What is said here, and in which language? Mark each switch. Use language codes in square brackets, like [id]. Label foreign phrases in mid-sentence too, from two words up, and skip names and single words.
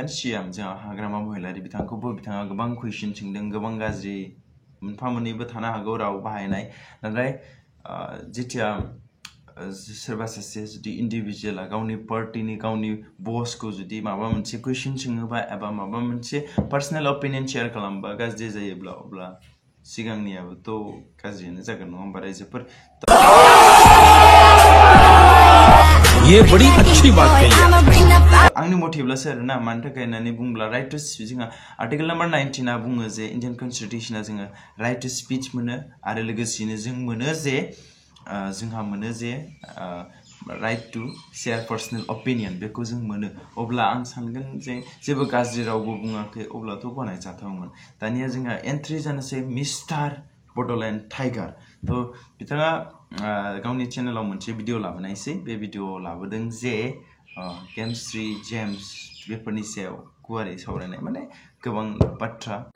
[brx] सिएम जोंहा हाग्रामा महिलारि बिथांखौबो बिथाङा गोबां कुइसन सोंदों गोबां गाज्रि मोनफा मोननैबो थानो हागौ राव बाहायनाय नाथाय जेतिया सोरबा सासे जुदि इन्डिभिजुवेला गावनि पार्टिनि गावनि बसखौ जुदि माबा मोनसे कुइसन सोङोबा एबा माबा मोनसे [en] personal opinion [brx] शेयार खालामबा गाज्रि जायोब्ला अब्ला सिगांनियाबोथ' गाज्रियानो जागोन नङा होमबा रायजोफोर [hi] ये बड़ी अच्छी बात कही [brx] आंनि मथेब्लासो आरोना मानि थाखाय होननानै बुंब्ला [en] right to speech [brx] जोंहा [en] article number 19 [brx] आ बुङो जे इन्डियान कन्स्टिट्यूशना जोङो [en] right to speech [brx] मोनो आरो लोगोसेनो जों मोनो जे जोंहा मोनो जे [en] right to share personal opinion [brx] बेखौ जों मोनो अब्ला आं सानगोन जे जेबो गाज्रि रावबो बुङाखै अब्लाथ' गनायजाथावमोन दानिया जोंहा एन्ट्रि जानोसै मिस्टार बड'लेण्ड टाइगार तो बिथाङा गावनि चेनेलाव मोनसे भिडिअ लाबोनायसै बे भिडिअ लाबोदों जे केमस्ट्री जेम्स बेफोरनि सायाव गुवारै सावरायनाय माने गोबां बाथ्रा